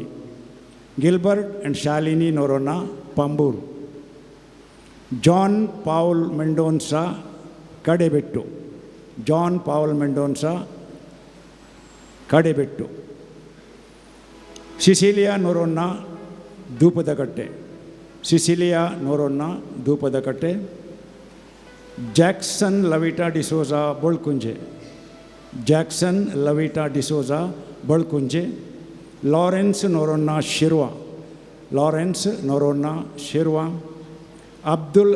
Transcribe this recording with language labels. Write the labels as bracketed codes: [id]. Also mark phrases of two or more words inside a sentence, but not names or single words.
[kok] गिलबर्ट अँड शालिनी नोरोना पांबूर. जॉन पाउल मेंडोन्सा कडेबेट्टू. जॉन पाउल मेंडोन्सा कडेबेट्टू. सिसिलिया नोरोना दूपदकट्टे. [kn] ಸಿಸಿಲಿಯಾ ನೋರೊನ್ನ ಧೂಪದ ಕಟ್ಟೆ, ಜಾಕ್ಸನ್ ಲವಿಟಾ ಡಿಸೋಜಾ ಬೊಳ್ಕುಂಜೆ, ಜಾಕ್ಸನ್ ಲವಿಟಾ ಡಿಸೋಜಾ ಬೊಳ್ಕುಂಜೆ, ಲಾರೆನ್ಸ್ ನೋರೊನ್ನ ಶಿರ್ವಾ, ಲಾರೆನ್ಸ್ ನೋರೊನ್ನ ಶಿರ್ವಾ, ಅಬ್ದುಲ್